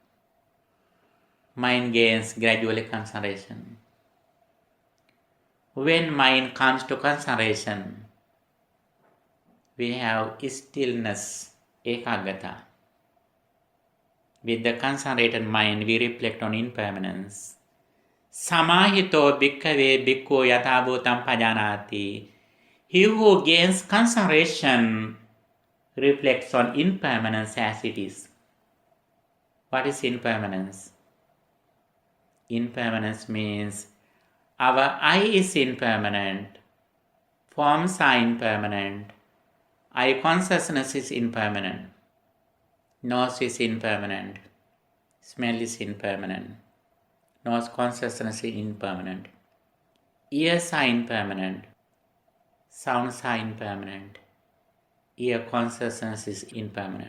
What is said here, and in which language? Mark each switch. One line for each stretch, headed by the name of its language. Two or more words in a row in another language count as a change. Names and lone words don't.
English: Mind gains gradually concentration. When mind comes to concentration, we have stillness, ekagata. With the concentrated mind, we reflect on impermanence.
Pali: Samahito bhikkhave bhikkhu yatabhutam pajanati.
English: He who gains concentration reflects on impermanence as it is. What is impermanence? Impermanence means our I is impermanent, forms are impermanent, I consciousness is impermanent, nose is impermanent, smell is impermanent, nose consciousness is impermanent, ears are impermanent, sounds are impermanent, ear consciousness is impermanent.